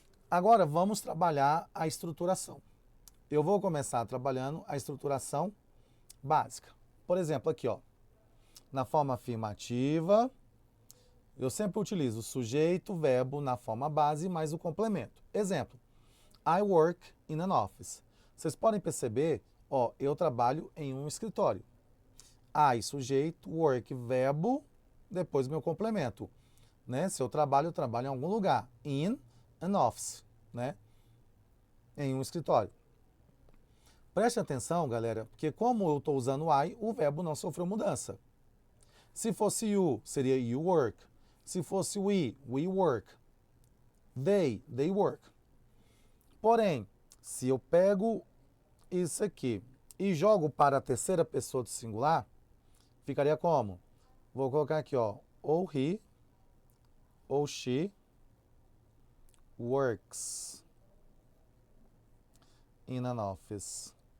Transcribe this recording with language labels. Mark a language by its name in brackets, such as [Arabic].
[Portuguese] Agora vamos trabalhar a estruturação. Eu vou começar trabalhando a estruturação básica. Por exemplo, aqui, ó, na forma afirmativa, eu sempre utilizo o sujeito, verbo na forma base mais o complemento. [English] Exemplo, I work in an office. [Portuguese] Vocês podem perceber, ó, eu trabalho em um escritório. I, sujeito, work, verbo, depois meu complemento. Né? Se eu trabalho em algum lugar. [English] In an office, [Portuguese] né? Em um escritório. Preste atenção, galera, porque como eu estou usando I, o verbo não sofreu mudança. Se fosse you, seria [English] you work. [Portuguese] Se fosse [English] we work. They work. [Portuguese] Porém, se eu pego isso aqui e jogo para a terceira pessoa do singular, ficaria como? Vou colocar aqui, ó, ou he, ou she, [English] works in an office.